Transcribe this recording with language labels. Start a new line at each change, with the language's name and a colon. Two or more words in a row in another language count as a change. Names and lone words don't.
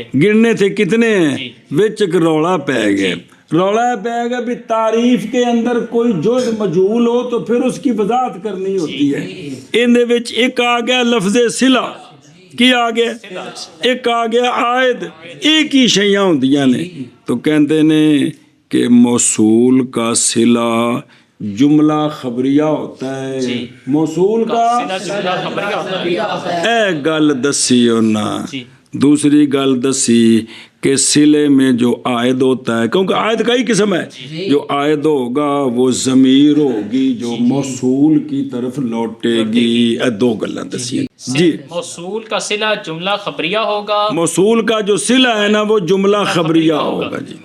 Urdu: گننے تھے کتنے ہیں؟ جی۔
Punjabi: وچ ایک روڑا پہ گئے، روڑا پہ گیا
Urdu: بھی تعریف کے اندر کوئی جز مجہول ہو تو پھر اس کی وضاحت کرنی ہوتی ہے۔
Punjabi: ان دے وچ ایک آ گیا لفظ صلہ، کی آ گیا؟
Urdu: ایک آ گیا عائد،
Punjabi: ایک ہی شیاں ہوندیاں نے، تو کہندے نے
Urdu: کہ موصول کا صلہ جملہ خبریہ ہوتا ہے، موصول کا جملہ خبریہ ہوتا ہے۔
Punjabi: اے گل دسی انہاں، جی
Urdu: دوسری گل دسی کہ صلے میں جو عائد ہوتا ہے، کیونکہ عائد کا ہی قسم ہے، جو عائد ہوگا وہ ضمیر ہوگی جو موصول کی طرف لوٹے گی۔
Punjabi: اے دو گلاں دسی جی۔
Urdu: موصول کا صلہ جملہ خبریہ ہوگا، موصول کا جو صلہ ہے نا وہ جملہ خبریہ ہوگا جی،